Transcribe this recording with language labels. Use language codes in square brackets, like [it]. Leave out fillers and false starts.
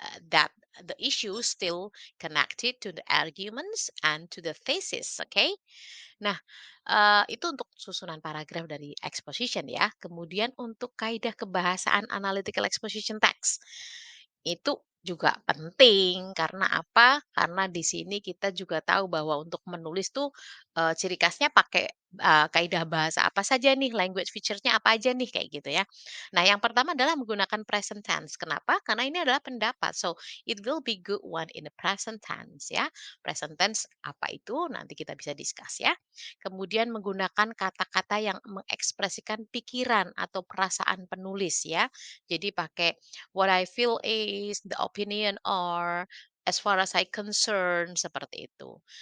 [en] that the issue still connected to the arguments and to the thesis, okay? [id] Nah, itu untuk susunan paragraf dari exposition ya. Kemudian untuk kaidah kebahasaan analytical exposition text. Itu juga penting karena apa? Karena di sini kita juga tahu bahwa untuk menulis tuh, ciri khasnya pakai, kaidah bahasa apa saja nih, language features-nya apa aja nih, kayak gitu ya. Nah, yang pertama adalah menggunakan present tense. Kenapa? Karena ini adalah pendapat. [en] So, it will be good one in the present tense ya. [id] Present tense apa itu? Nanti kita bisa discuss ya. Kemudian menggunakan kata-kata yang mengekspresikan pikiran atau perasaan penulis ya. Jadi pakai [en] what I feel is, the opinion or, as far as I concern, [id] seperti itu.